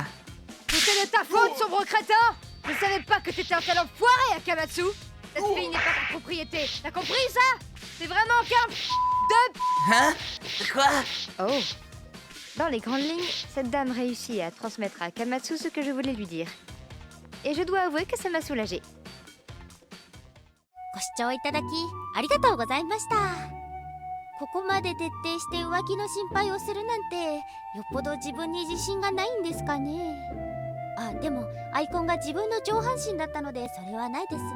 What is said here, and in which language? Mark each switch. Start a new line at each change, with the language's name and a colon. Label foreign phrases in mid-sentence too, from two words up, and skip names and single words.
French: C'était de ta faute, sombre crétin! Je savais pas que t'étais un tel enfoiré, Akamatsu! Cette fille n'est pas ta propriété, t'as compris ça? C'est vraiment qu'un... Hein? Quoi? Oh! Dans les grandes lignes, cette dame réussit à transmettre à Akamatsu ce que je voulais lui dire. Et je dois avouer que ça m'a soulagée.
Japanese: ご視聴いただきありがとうございました。ここまで徹底して浮気の心配をするなんてよっぽど自分に自信がないんですかね。あ、でもアイコンが自分の上半身だったのでそれはないですね。